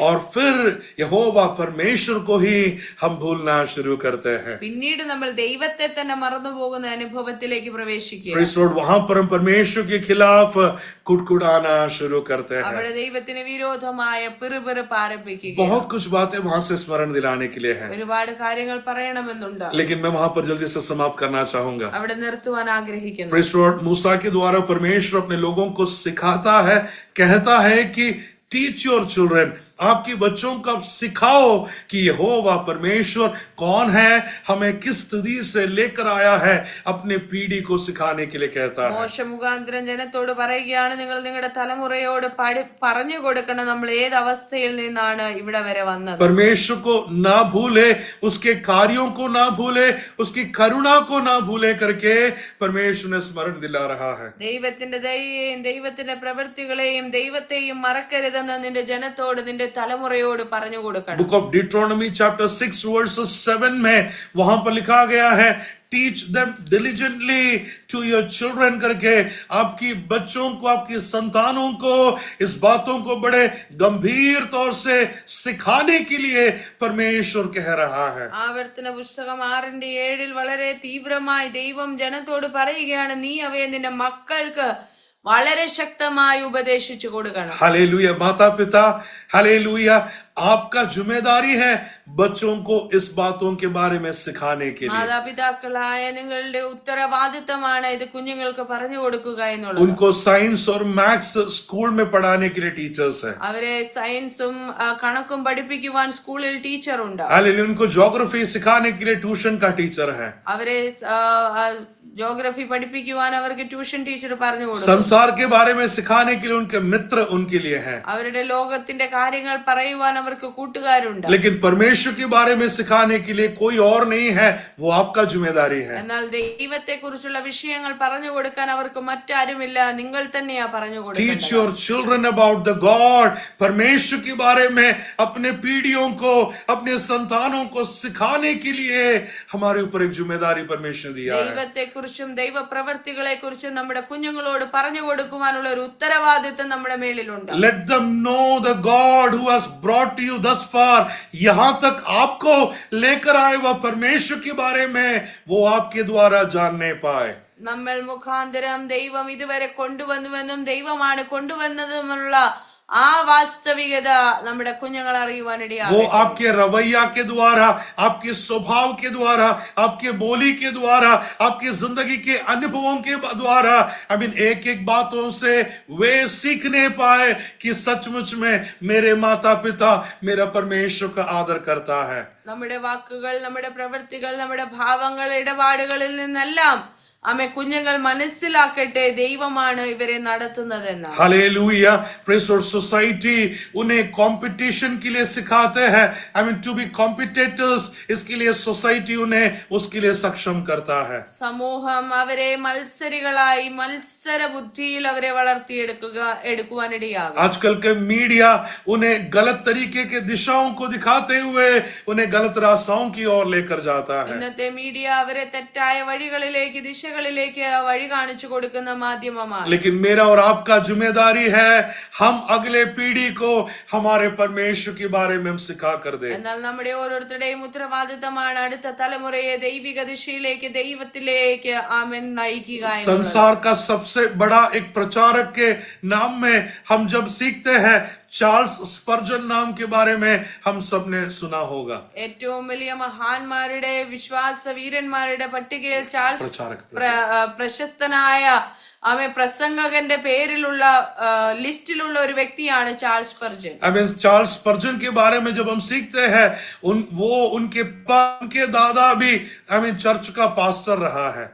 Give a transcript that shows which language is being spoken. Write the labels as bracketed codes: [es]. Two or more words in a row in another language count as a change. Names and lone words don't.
[hi] और फिर यहोवा परमेश्वर को ही हम भूलना शुरू करते हैं। [ml] പിന്നീട് നമ്മൾ ദൈവത്തെ തന്നെ മറന്നു പോകുന്ന അനുഭവത്തിലേക്ക് പ്രവേശിക്കുക. [en] Praise Lord, [hi] वहां पर हम परमेश्वर के खिलाफ कुड़कुड़ाना शुरू करते हैं। [ml] അവിടെ ദൈവത്തിന് വിരോധമായ പിറുപിറുപ്പ് ആരംഭിക്കുക. [hi] बहुत कुछ बातें वहां से स्मरण दिलाने के लिए है, [ml] ഒരുപാട് കാര്യങ്ങൾ പറയണമെന്നുണ്ട്. [hi] लेकिन मैं वहां पर जल्दी से समाप्त करना चाहूंगा। [ml] അവിടെ നിർത്തുവാൻ ആഗ്രഹിക്കുന്നു. [en] Praise Lord, [hi] मूसा के द्वारा परमेश्वर अपने लोगों को सिखाता है, कहता है कि [en] Teach your children, [hi] आपके बच्चों को सिखाओ कि यहोवा परमेश्वर कौन है, हमें किस स्थिति से लेकर आया है, अपने पीढ़ी को सिखाने के लिए कहता है। [ml] മോശ മുഖാന്തരം ജനത്തോട് പറയുകയാണ്, നിങ്ങൾ നിങ്ങളുടെ തലമുറയോട് പറഞ്ഞു കൊടുക്കണം നമ്മൾ ഏത് അവസ്ഥയിൽ നിന്നാണ് ഇവിടെ വരെ വന്നത്. [hi] परमेश्वर को ना भूले, उसके कार्यों को ना भूले, उसकी करुणा को ना भूले करके परमेश्वर ने स्मरण दिला रहा है। [ml] ദൈവത്തിന്റെ ദയയെയും ദൈവത്തിന്റെ പ്രവൃത്തികളെയും ദൈവത്തെയും മറക്കരുതെന്ന് നിന്റെ ജനത്തോട് നിന്റെ തലമുറയോട് പറഞ്ഞു കൊടുക്കണം. [en] Book of Deuteronomy chapter 6 verses 7 [hi] में वहां पर लिखा गया है, [en] Teach them diligently to your children [hi] करके, आपकी बच्चों को, आपकी संतानों को इस बातों को बड़े गंभीर तौर से सिखाने के लिए परमेश्वर कह रहा है। [ml] ആവർത്തന പുസ്തകം 6:7 വളരെ തീവ്രമായി ദൈവം ജനത്തോട് പറയുകയാണ്, നീ അവയെ നിന്റെ മക്കൾക്ക് വളരെ ശക്തമായി ഉപദേശിച്ചു കൊടുക്കണം. [hi] हालेलुया। माता पिता, हालेलुया, आपका जिम्मेदारी है बच्चों को इस बातों के बारे में सिखाने के लिए। [ml] മാതാപിതാക്കളായ നിങ്ങളുടെ ഉത്തരവാദിത്തമാണ് ഇത് കുഞ്ഞുങ്ങൾക്ക് പറഞ്ഞു കൊടുക്കുക എന്നുള്ളത്. [hi] उनको साइंस और मैथ्स स्कूल में पढ़ाने के लिए टीचर्स हैं। [ml] അവരെ സയൻസും കണക്കും പഠിപ്പിക്കുവാൻ സ്കൂളിൽ ടീച്ചർ ഉണ്ട്. [hi] हालेलुया। उनको ज्योग्राफी सिखाने के लिए ट्यूशन का टीचर है। [ml] അവരെ ജോഗ്രഫി പഠിപ്പിക്കുവാൻ അവർക്ക് ട്യൂഷൻ ടീച്ചർ പറഞ്ഞു കൊടുക്കും. [hi] संसार के बारे में सिखाने के लिए उनके मित्र उनके लिए हैं। [ml] അവരുടെ ലോകത്തിന്റെ കാര്യങ്ങൾ പറയുവാൻ അവർക്ക് കൂട്ടുകാരുണ്ട്. [hi] लेकिन परमेश्वर के बारे में सिखाने के लिए कोई और नहीं है, वो आपका जिम्मेदारी है। [ml] എന്നാൽ ദൈവത്തെ കുറിച്ചുള്ള വിഷയങ്ങൾ പറഞ്ഞു കൊടുക്കാൻ അവർക്ക് മറ്റാരുമില്ല, നിങ്ങൾ തന്നെയാ പറഞ്ഞു കൊടുക്കുന്നത്. [en] Teach your children about the God, [hi] परमेश्वर के बारे में अपने पीढ़ियों को, अपने संतानों को सिखाने के लिए हमारे ऊपर एक जिम्मेदारी परमेश्वर ने दिया है। [ml] ദൈവത്തെ കുറിച്ചും ദൈവ പ്രവർത്തികളെ കുറിച്ചും നമ്മുടെ കുഞ്ഞുങ്ങളോട് പറഞ്ഞു കൊടുക്കുവാനുള്ള ഒരു ഉത്തരവാദിത്വം നമ്മുടെ മേലിലുണ്ട്. [en] Let them know the God who has brought you thus far, [hi] यहां तक आपको लेकर आए वह परमेश्वर के बारे में वो आपके द्वारा जानने पाए। [ml] നമ്മൾ മുഖാന്തരം ദൈവം ഇതുവരെ കൊണ്ടുവന്നുവെന്നും ദൈവമാണ് കൊണ്ടുവന്നതുമുള്ള ആ വാസ്തവികത നമ്മുടെ കുഞ്ഞുങ്ങൾ അറിയുവാനിടയാകും. [hi] वो आपके रवैया के द्वारा, आपके स्वभाव के द्वारा, आपके बोली के द्वारा, आपकी जिंदगी के अनुभवों के द्वारा, एक एक बातों से वे सीखने पाए कि सचमुच में मेरे माता पिता मेरा परमेश्वर का आदर करता है। [ml] നമ്മുടെ വാക്കുകൾ, നമ്മുടെ പ്രവൃത്തികൾ, നമ്മുടെ ഭാവങ്ങൾ, ഇടപാടുകളിൽ നിന്നെല്ലാം കുഞ്ഞുങ്ങൾ മനസ്സിലാക്കട്ടെ ദൈവമാണ് ഇവരെ നടത്തുന്നതെന്ന്. [hi] हालेलुया। प्रेस और सोसाइटी उन्हें कंपटीशन के लिए सिखाते हैं, [en] to be competitors, [hi] इसके लिए सोसाइटी उन्हें उसके लिए सक्षम करता है। [ml] സമൂഹം അവരെ മത്സരികളായി മത്സര ബുദ്ധിയിൽ അവരെ വളർത്തിയെടുക്കുവാനിടയാകും. [hi] आजकल के मीडिया उन्हें गलत तरीके के दिशाओं को दिखाते हुए उन्हें गलत रास्तों की ओर लेकर जाता है। [ml] ഇന്നത്തെ മീഡിയ അവരെ തെറ്റായ വഴികളിലേക്ക് ദിശകളിലേക്ക് വഴി കാണിച്ചു കൊടുക്കുന്ന മാധ്യമമാണ്. [hi] लेकिन मेरा और आपका जिम्मेदारी है, हम अगले पीढ़ी को हमारे परमेश्वर के बारे में हम सिखा कर दे। [ml] എന്നാൽ നമ്മുടെ ഓരോരുത്തരുടെയും ഉത്തരവാദിത്തമാണ് അടുത്ത തലമുറയെ ദൈവിക ദിശയിലേക്ക് ദൈവത്തിലേക്ക് നയിക്കുക. [hi] संसार का सबसे बड़ा एक प्रचारक के नाम में हम जब सीखते हैं, चार्ल्स स्पर्जन नाम के बारे में हम सबने सुना होगा। [ml] ഏറ്റവും വലിയ മഹാന്മാരുടെ വിശ്വാസ വീരന്മാരുടെ പട്ടികയിൽ ചാൾസ് പ്രശസ്തനായ പ്രസംഗകന്റെ പേരിലുള്ള ലിസ്റ്റിലുള്ള ഒരു വ്യക്തിയാണ് ചാൾസ് സ്പർജൻ. [hi] चार्ल्स स्पर्जन के बारे में जब हम सीखते हैं, उनके दादा भी चर्च का पास्टर रहा है।